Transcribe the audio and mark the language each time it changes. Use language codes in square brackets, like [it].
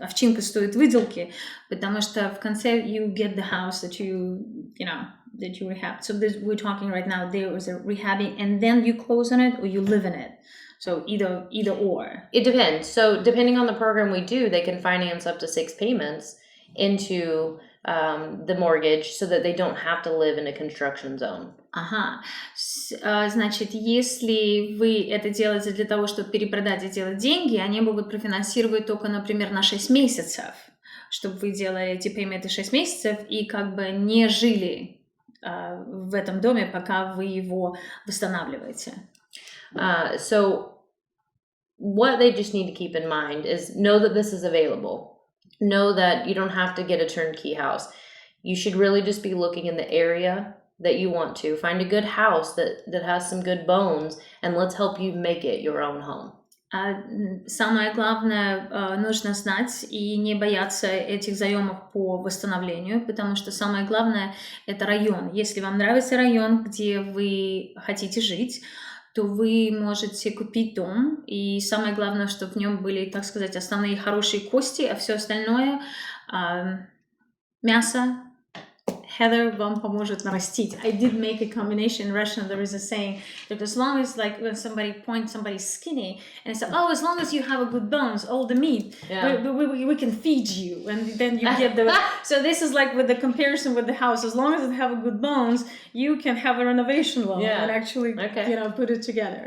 [ru] Овчинка стоит выделки, потому что в конце [en] you get the house that you rehab. So we're talking right now, there was a rehabbing, and then you close on it or you live in it. So either or. It depends. So depending on the program we do, they can finance up to 6 payments into the mortgage so that they don't have to live in a construction zone. [ru] Ага. Значит, если вы это делаете для того, чтобы перепродать и делать деньги, они могут профинансировать только, например, на 6 месяцев, чтобы вы делали эти пейменты 6 месяцев и как бы не жили в этом доме, пока вы его восстанавливаете. [en] So what they just need to keep in mind is know that this is available. Know that you don't have to get a turnkey house. You should really just be looking in the area that you want to. Find a good house that has some good bones, and let's help you make it your own home. [ru] Самое главное, нужно знать и не бояться этих заемов по восстановлению, потому что самое главное – это район. Если вам нравится район, где вы хотите жить, то вы можете купить дом, и самое главное, чтобы в нем были, так сказать, основные хорошие кости, а все остальное мясо Heather вам поможет нарастить. [en] I did make a combination in Russian. There is a saying that as long as, like, when somebody points somebody's skinny and says, oh, as long as you have a good bones, all the meat, we can feed you, and then you get the. So this is like with the comparison with the house. As long as it have a good bones, you can have a renovation loan and actually, put it together.